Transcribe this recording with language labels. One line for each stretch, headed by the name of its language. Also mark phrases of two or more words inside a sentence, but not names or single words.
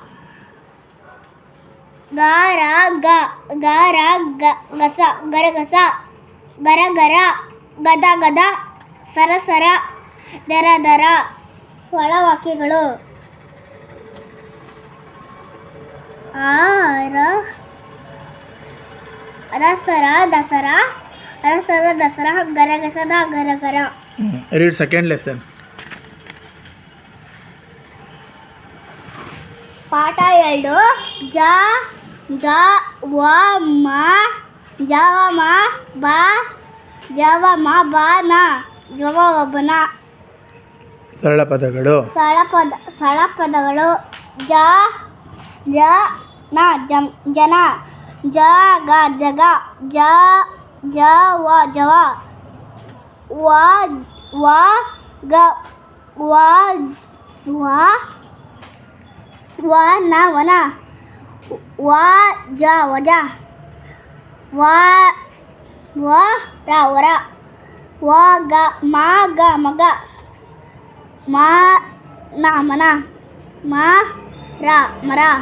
Kannada: ಗರ ಗಸ ಗರಗಸ, ಗರ ಗರ, ಗದ ಗದ, ಸರ ಸರ, ದರ ದರ. ಒಳವಾಕ್ಯಗಳು. ಅರಸರ ದಸರ, ಅರಸರ ದಸರ, ಗರಗಸದ ಗರಗರ.
English: Read second lesson.
Kannada: ಪಾಠ 2 ಜವಮ ಜವಬನ. ಸರಳ ಪದಗಳು. ಸರಳ ಪದಗಳು. ಜನ, ಜಗ ಜಗ, ಜವ ಜವ, ವನ ವನ, ವಜ ವಜ, ವರ ವರ, ಮಗ ಮಗ, ಮನ ಮನ, ಮರ ಮರ,